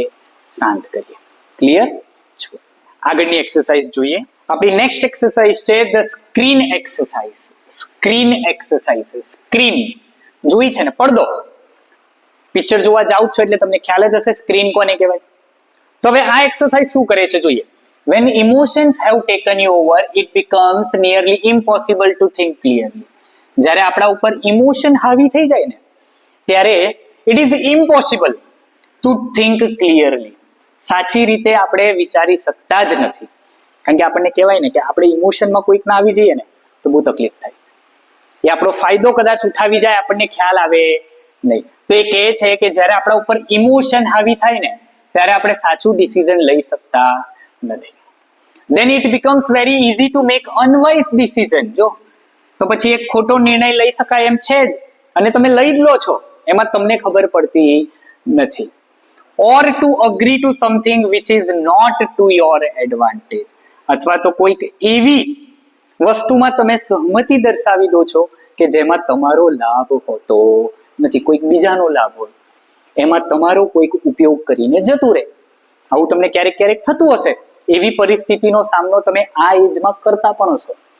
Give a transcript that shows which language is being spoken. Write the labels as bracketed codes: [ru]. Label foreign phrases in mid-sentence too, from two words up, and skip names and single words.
[gu] શાંત કરીએ. ક્લિયર? ચલો આગળની એક્સરસાઇઝ જોઈએ. આપણી નેક્સ્ટ એક્સરસાઇઝ છે [en] the screen exercise. screen exercise. [gu] સ્ક્રીન જોઈ છે ને? પડદો. પિક્ચર જોવા જાવ છો એટલે તમને ખ્યાલ જ હશે સ્ક્રીન કોને કહેવાય. તો હવે આ એક્સરસાઇઝ શું કરે છે જોઈએ. [en] When emotions have taken you over, it becomes nearly impossible to think clearly. [gu] જ્યારે આપણા ઉપર ઇમોશન હાવી થઈ જાય ને ત્યારે [en] it is impossible to think clearly. [gu] સાચી રીતે આપણે વિચારી શકતા જ નથી. કારણ કે આપણને કહેવાય ને કે આપણે ઇમોશનમાં કોઈક ના આવી જઈએ ને તો બહુ તકલીફ થાય. એ આપણો ફાયદો કદાચ ઉઠાવી જાય, આપણને ખ્યાલ આવે નહીં. તો એ કહે છે કે જ્યારે આપણા ઉપર ઇમોશન હાવી થાય ને ત્યારે આપણે સાચું ડિસિઝન લઈ શકતા નથી. [en] Then it becomes very easy to make unwise decision. [gu] જો તો પછી એક ખોટો નિર્ણય લઈ શકાય એમ છે જ, અને તમે લઈ જ લો છો, એમાં તમને ખબર પડતી નથી. [en] Or to agree to something which is not to your advantage. [gu] અથવા તો કોઈક એવી વસ્તુમાં તમે સહમતિ દર્શાવી દો છો કે જેમાં તમારો લાભ હોતો નથી, કોઈક બીજાનો લાભ હોય, એમાં તમારો કોઈક ઉપયોગ કરીને જતું રહે. આવું તમને ક્યારેક ક્યારેક થતું હશે. એવી પરિસ્થિતિનો સામનો તમે આ એજમાં કરતા પણ હશો.